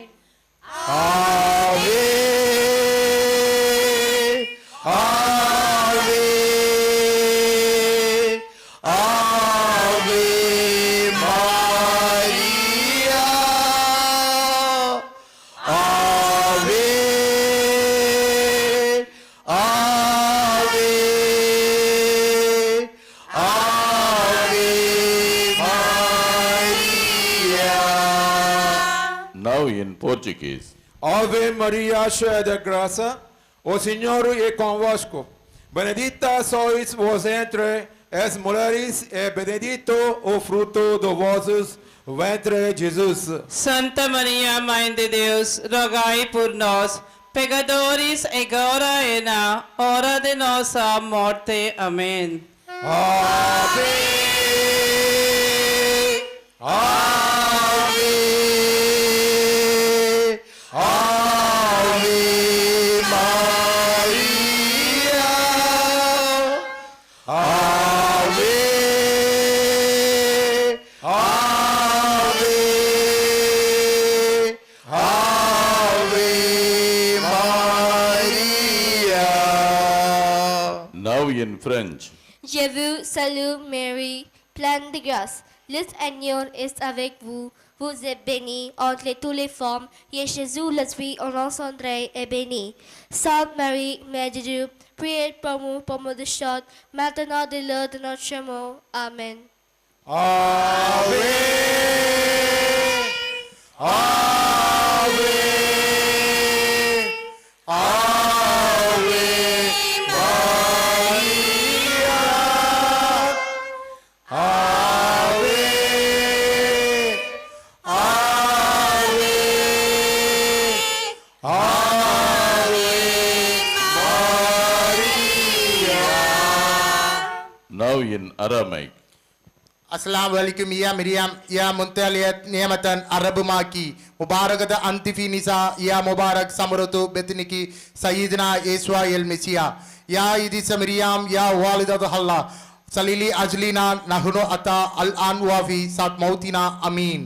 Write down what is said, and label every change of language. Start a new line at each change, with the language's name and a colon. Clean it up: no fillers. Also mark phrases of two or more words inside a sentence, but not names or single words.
Latin: Ave, Ave, Ave Maria, Ave, Ave, Ave Maria.
English: Now in Portuguese.
Portuguese: Ave Maria, cheia de graça, o Senhor é convosco. Benedita sois vos entre as mulheres, e benedito o fruto do vosso ventre, Jesus. Santa Maria, Mãe de Deus, rogai por nós, pecadores, agora e na hora de nossa morte. Amém.
Latin: Ave, Ave, Ave Maria, Ave, Ave, Ave Maria.
English: Now in French.
French: Je vous salue Marie, pleine de grâce. Le Seigneur est avec vous. vous êtes bénie entre tous les femmes, et Jésus, le fruit engendré, est béni. Sainte Marie, Mère de Dieu, priez pour nous pauvres pécheurs, maintenant et à l'heure de notre mort. Amen.
Latin: Ave, Ave, Ave Maria, Ave, Ave, Ave Maria.
English: Now in Aramaic.
Arabic: السلام عليكم يا مريم يا ممتلئة نعمة الرب معك مباركة أنت في النساء يا مباركة ثمرة بطنك سيدنا يسوع المسيح يا سيدتي مريم يا والدة الله صلي لأجلنا نحن الخطأة الآن وفي ساعة موتنا آمين